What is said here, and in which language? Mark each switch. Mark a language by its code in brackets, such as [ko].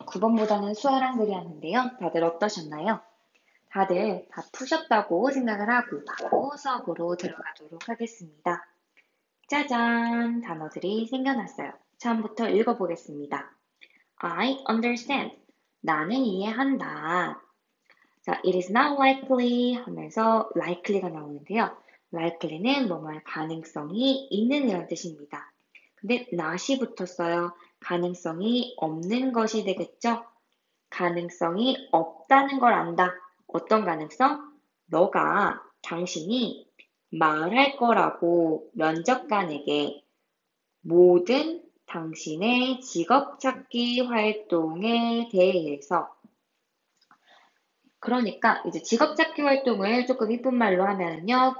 [ko] 9번보다는 수월한 글이 하는데요. 다들 어떠셨나요? 다들 다 푸셨다고 생각을 하고 바로 수업으로 들어가도록 하겠습니다. 짜잔! 단어들이 생겨났어요. 처음부터 읽어보겠습니다. [en] I understand. [ko] 나는 이해한다. 자, [en] it is not likely [ko] 하면서 likely가 나오는데요. likely는 뭐뭐할 가능성이 있는 이란 뜻입니다. 근데 not이 붙었어요. 가능성이 없는 것이 되겠죠? 가능성이 없다는 걸 안다. 어떤 가능성? 당신이 말할 거라고 면접관에게 모든 당신의 직업 찾기 활동에 대해서 그러니까 이제 직업 찾기 활동을 조금 이쁜 말로 하면요.